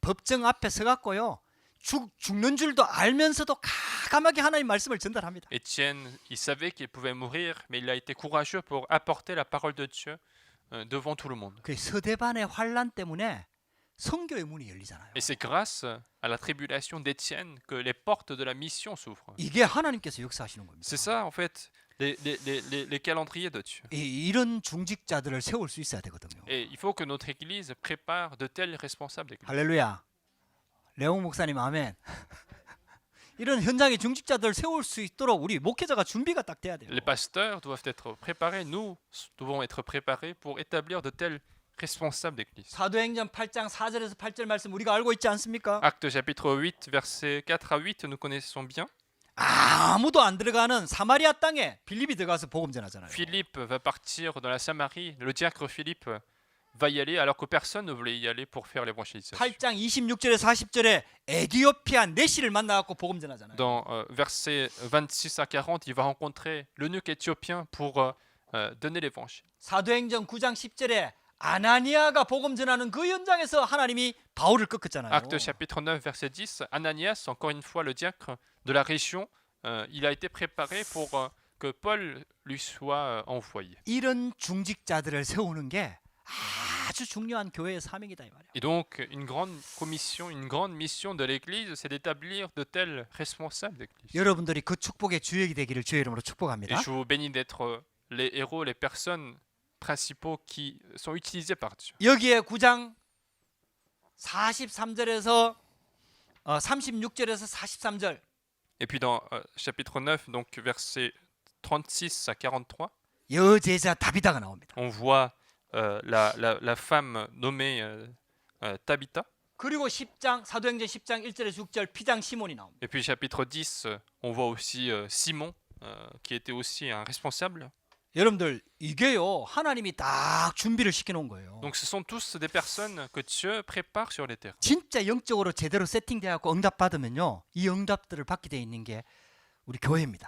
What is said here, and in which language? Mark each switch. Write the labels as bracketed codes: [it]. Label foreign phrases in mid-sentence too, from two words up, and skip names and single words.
[ko] 법정 앞에 서갖고요. 죽는 줄도 알면서도 가감하게 하나님 말씀을 전달합니다. [fr] Étienne, il savait qu'il pouvait mourir, mais il a été courageux pour apporter la parole de Dieu devant tout le monde. [ko] 그 스데반의 환란 때문에 성교의 문이 열리잖아요. [fr] Et c'est grâce à la tribulation d'Étienne que les portes de la mission s'ouvrent. [ko] 이게 하나님께서 역사하시는 겁니다. [fr] C'est ça, en fait, les calendriers de Dieu. [ko] 이런 중직자들을 세울 수 있어야 되거든요. [fr] Et il faut que notre Église prépare de tels responsables d'église. [ko] 할렐루야. 레옹 목사님 아멘. 이런 현장의 중직자들을 세울 수 있도록 우리 목회자가 준비가 딱 돼야 돼요. [fr] Les pasteurs doivent être préparés, nous devons être préparés pour établir de tels responsables d'église. [ko] 사도행전 8장 4절에서 8절 말씀 우리가 알고 있지 않습니까? [fr] Acte chapitre 8, versets 4 à 8, nous connaissons bien. [ko] 아무도 안 들어가는 사마리아 땅에 빌립이 들어가서 복음 전하잖아요. [fr] Philippe va partir dans la Samarie. Le diacre Philippe va y aller alors que personne ne voulait y aller pour faire l'évangélisation. [ko] 8장 26절에 40절에 에디오피아 내시를 만나갖고 복음 전하잖아요. [fr] Dans versets 26 à 40, il va rencontrer l'eunuque éthiopien pour donner l'évangile. [ko] 사도행전 9장 10절에 아나니아가 복음 전하는 그 현장에서 하나님이 바울을 꺾었잖아요. [fr] Acte chapitre 9, verset 10, Ananias, encore une fois le diacre de la région, il a été préparé pour que Paul lui soit envoyé. [ko] 이런 중직자들을 세우는 게 아주 중요한 교회의 사명이다 이 말이에요. [fr] Et donc, une grande commission, une grande mission de l'Église, c'est d'établir de tels responsables d'Église. [ko] 여러분들이 그 축복의 주역이 되기를 주의 이름으로 [fr] Et [ko] 축복합니다. [fr] je vous bénis d'être les héros, les personnes principaux qui sont utilisés par Dieu. [ko] 여기에 9장 43절에서 36절에서 43절 [fr] Et puis dans chapitre 9, donc versets 36 à 43, [ko] 여제자 다비다가 나옵니다. [fr] On voit la femme nommée Tabitha. [ko] 그리고 10장 사도행전 10장 1절에서 6절 피장 시몬이 나옵니다. [fr] Et puis chapitre 10, on voit aussi Simon, qui était aussi un responsable. [ko] 여러분들 이게요 하나님이 딱 준비를 시켜놓은 거예요. [fr] Donc ce sont tous des personnes que Dieu prépare sur les terres. [ko] 진짜 영적으로 제대로 세팅돼갖고 응답 받으면요 이 응답들을 받게 돼 있는 게 우리 교회입니다.